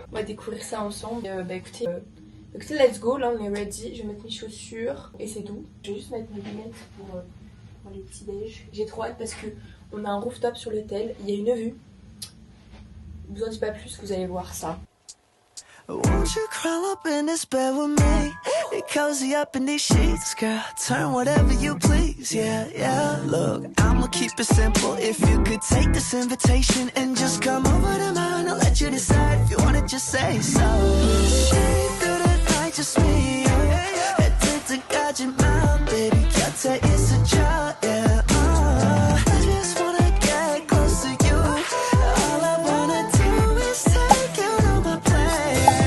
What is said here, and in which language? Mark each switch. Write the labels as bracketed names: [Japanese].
[French] On va découvrir ça ensemble. Bah écoutez... Donc [English] let's go, [French] là on est ready, je vais mettre mes chaussures et c'est tout. Je vais juste mettre mes lunettes pour les petits déj. J'ai trop hâte parce que on a un rooftop sur l'hôtel, il y a une vue. Je vous en dis pas plus que vous allez voir ça. [English] Won't you crawl up in this bed with me? Get cozy up in these sheets, girl. Turn whatever you please, yeah, yeah. Look, I'ma keep it simple. If you could take this invitation and just come over to mine, I'll let you decide if you wanna just say so. Stay through the night, just me, yeah. [Korean] 해뜰 때까지만, baby, 곁에 있어줘, yeah. [English] I just wanna get close to you. All I wanna do is take you to my place.